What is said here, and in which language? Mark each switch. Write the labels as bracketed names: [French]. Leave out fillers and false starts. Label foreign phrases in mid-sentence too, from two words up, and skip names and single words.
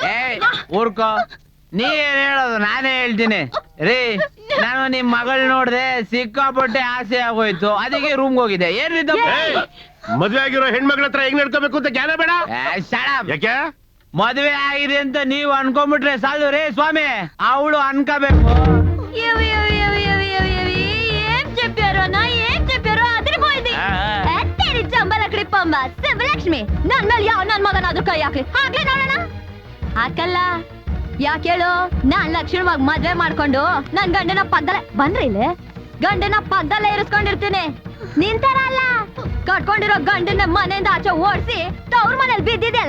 [Kannada] ಏಯ್ ಊರ್ಕೋ, ನೀ ಏನ್ ಹೇಳೋದು ನಾನೇ ಹೇಳ್ತೀನಿ ರೀ. ನಾನು ನಿಮ್ ಮಗಳ್ ನೋಡ್ದೆ, ಸಿಕ್ಕಾಪಟ್ಟೆ ಆಸೆ ಆಗೋಯ್ತು, ಅದಕ್ಕೆ ರೂಮ್ಗೆ ಹೋಗಿದ್ದೆ. ಏನ್ರಿ ಮದ್ವೆ ಆಗಿರೋ ಹೆಣ್ಮಕ್ಳ ಹತ್ರ ಹೆಂಗ್ ನಡ್ಕೋಬೇಕು ಅಂತ ಜ್ಞಾನ ಬೇಡ? ಯಾಕೆ? ಮದ್ವೆ ಆಗಿದೆ ಅಂತ ನೀವ್ ಅನ್ಕೊಂಡ್ಬಿಟ್ರೆ ಸಾಲು ರೇ ಸ್ವಾಮಿ, ಅವಳು ಅನ್ಕೋಬೇಕು. [Telugu] ఏం చెప్పారో నా ఏం చెప్పారో అదిరిపోయింది తెరి చంబలకడి పంబ శివలక్ష్మి [Kannada] ನನ್ ಮೇಲೆ ಯಾವ ನನ್ ಮಗನಾದ್ರೂ ಕೈ ಹಾಕ್ಲಿ ಹಾಕ್ಲಿ ನೋಡೋಣ ಹಾಕಲ್ಲ. ಯಾಕೆ ಹೇಳು? ನಾನ್ ಲಕ್ಷಣವಾಗಿ ಮದ್ವೆ ಮಾಡ್ಕೊಂಡು ನನ್ ಗಂಡನ ಪಕ್ಕದಲ್ಲೇ ಬಂದ್ರೆ ಇಲ್ಲಿ ಗಂಡನ ಪಕ್ಕದಲ್ಲೇ ಇರಿಸ್ಕೊಂಡಿರ್ತೀನಿ. ನಿಂತರ ಅಲ್ಲ, ಕಟ್ಕೊಂಡಿರೋ ಗಂಡನ ಮನೆಯಿಂದ ಆಚೆ ಓಡಿಸಿ ತವ್ರ ಮನೇಲಿ ಬಿದ್ದಿದೆಯಲ್ಲ.